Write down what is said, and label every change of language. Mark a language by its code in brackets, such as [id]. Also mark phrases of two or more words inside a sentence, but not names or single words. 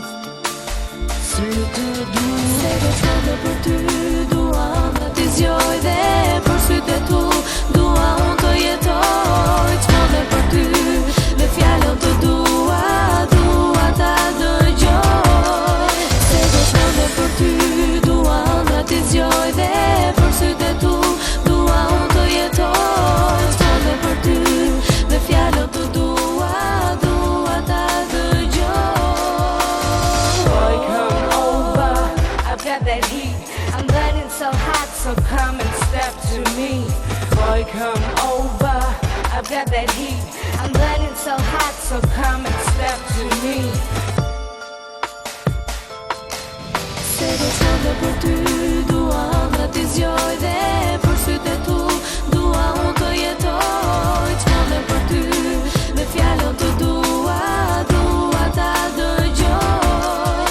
[sq] Se të dua, se do të dhe për ty, dua ëndra t'i zjoj dhe për sytë e tu, dua unë të jetoj ç'mendoj për ty, me fjalën të dua ta dëgjoj. Se do ç'mendoj për ty, dua ëndra t'i zgjoj dhe për sytë e tu, dua unë të jetoj ç'mendoj për ty, me fjalën të dua ta dëgjoj. [en] Boy, come over, I've got that heat. I'm burning so hot, so come and step to me. Boy, come over, I've got that heat. I'm burning so hot, so come and step to me. [sq] Se do ç'mendoj për ty, dua ëndra t'i zgjoj dhe për sytë e tu, dua unë të jetoj ç'mendoj për ty, me fjalën të dua ta dëgjoj.